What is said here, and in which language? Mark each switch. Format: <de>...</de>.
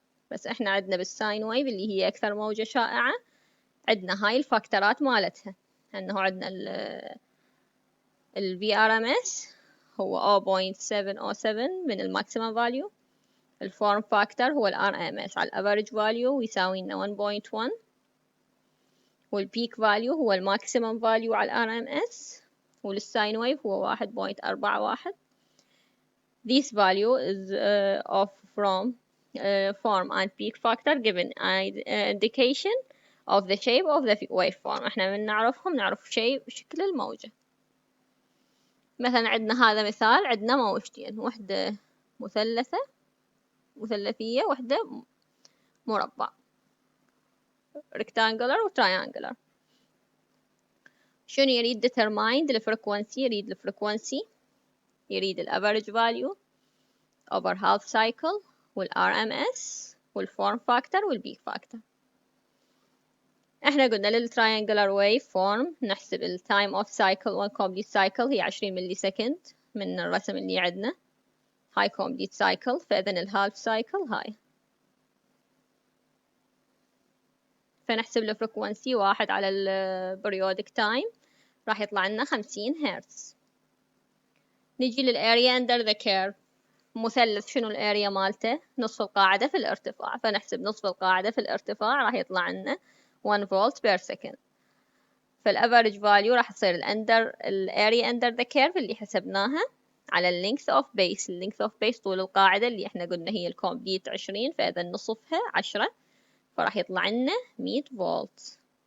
<ar>بس إحنا عندنا بالساين ويف اللي هي أكثر موجة شائعة عندنا هاي الفاكتورات مالتها، أنه عندنا ال VRMS هو 0.707 من الماكسيمم فاليو. الفورم فاكتور هو ال RMS على الأفريج فاليو ويساوي لنا 1.1. والبيك فاليو هو الماكسيمم فاليو على RMS، وللساين ويف هو 1.41.</ar> <en>This value is of from form and peak factor given indication of the shape of the waveform.</en> <ar>احنا من نعرفهم نعرف شكل الموجة. مثلا عندنا هذا مثال، عندنا موجتين، وحدة مثلثية، وحدة مربع rectangular و triangular. شنو يريد determine الفريكونسي؟ يريد الفريكونسي، يريد ال average value</ar> <en>over half cycle والRMS والform factor والpeak factor.</en> <ar>احنا قلنا للtriangular wave form نحسب ال</ar> <en>time of cycle</en> <ar>وال</ar> <en>complete cycle</en> <ar>هي 20 ملي سكند من الرسم اللي عندنا هاي complete cycle، فإذن الهالف cycle هاي. فنحسب الفريكونسي 1 على</ar> <en>periodic time</en> <ar>راح يطلع لنا 50 هرتز. نجي للاريا</ar> <en>under the curve.</en> <ar>مثلث شنو الاريا مالته؟ نصف القاعدة في الارتفاع، فنحسب نصف القاعدة في الارتفاع راح يطلع لنا 1</ar> <en>volt per second.</en> <ar>فالافريج فاليو راح تصير الاريا</ar> <en>under the curve</en> <ar>اللي حسبناها على</ar> <en>length of base. length of base</en> <ar>طول القاعدة اللي احنا قلنا هي الكومبليت 20، فإذا نصفها 10، فراح يطلع لنا 100 فولت.</ar>